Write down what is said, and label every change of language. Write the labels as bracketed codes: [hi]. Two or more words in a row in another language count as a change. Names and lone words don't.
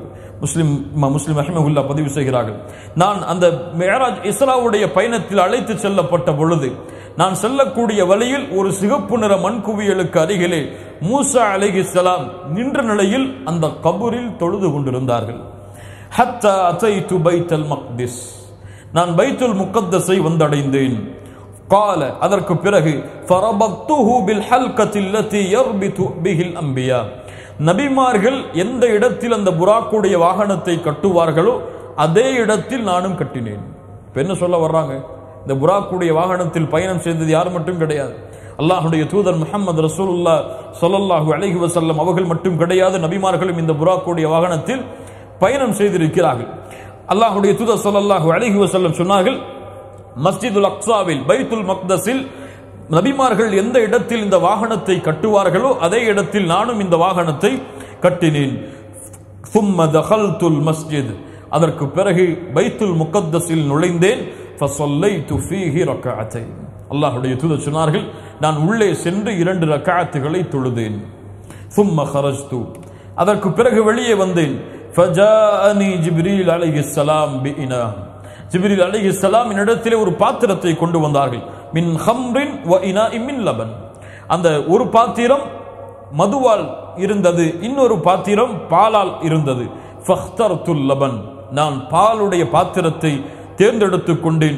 [ta] முஸ்லிம் ரஹிமஹுல்லாஹ் பதிவு செய்கிறார்கள். நான் அந்த மிஅராஜ் இஸ்ராவுடைய பயணத்தில் அழைத்து செல்லப்பட்ட பொழுது நான் செல்லக்கூடிய வழியில் ஒரு சிகப்பு நிற மண் குவியலுக்கு அருகிலே மூசா அலைஹிஸ்ஸலாம் நின்ற நிலையில் அந்த கபரில் தொழுது கொண்டிருந்தார்கள். [ar] حتى أتيت بيت المقدس, [ta] நான் பைத்துல் முகத்தஸை வந்தடைந்தேன். [ar] قال, [ta] அதற்கு பிறகு [ar] فربطته بالحلقة التي يربط به الأنبياء, [ta] நபிமார்கள் எந்த இடத்தில் அந்த புராக்குடைய வாகனத்தை கட்டுவார்களோ அதே இடத்தில் நானும் கட்டினேன். என்ன சொல்ல வர்றாங்க? இந்த புராக்குடைய வாகனத்தில் பயணம் செய்தது யார் மட்டும் கிடையாது, அல்லாஹுடைய தூதர் முஹம்மது [ar] رسول الله صلى الله عليه وسلم [ta] அவர்கள் மட்டும் கிடையாது, நபிமார்களும் இந்த புராக்குடைய வாகனத்தில் பயணம் செய்திருக்கிறார்கள். அல்லாஹுடைய தூதர் [ar] صلى الله عليه وسلم [ta] சொன்னார்கள், மஸ்ஜிதுல் அக்ஸாவில் பைத்துல் மக்தஸில் நபிமார்கள் எந்த இடத்தில் இந்த வாகனத்தை கட்டுவார்களோ அதே இடத்தில் நானும் இந்த வாகனத்தை கட்டினேன். [ar] ثم دخلت المسجد, [ta] அதற்கு பிறகு பைத்துல் முகத்தஸில் நுழைந்தேன். [ar] فصليت فيه ركعتين, [ta] அல்லாஹ்வுடைய தூதர் சொன்னார்கள், நான் உள்ளே சென்று 2 ரக்அத்துகளை தொழுதேன். [ar] ثم خرجت, [ta] அதற்கு பிறகு வெளியே வந்தேன். [ar] فجاءني جبريل عليه السلام بإناء, [ta] ஜிப்ரீல் அலைஹிஸ்ஸலாம் என்னிடத்திலே ஒரு பாத்திரத்தை கொண்டு வந்தார்கள். [ar] من خمر وإناء من لبن, [ta] அந்த ஒரு பாத்திரம் மதுவால் இருந்தது, இன்னொரு பாத்திரம் பாலால் இருந்தது. [ar] فاخترت اللبن, [ta] நான் பாலுடைய பாத்திரத்தை தேர்ந்தெடுத்துக் கொண்டேன்.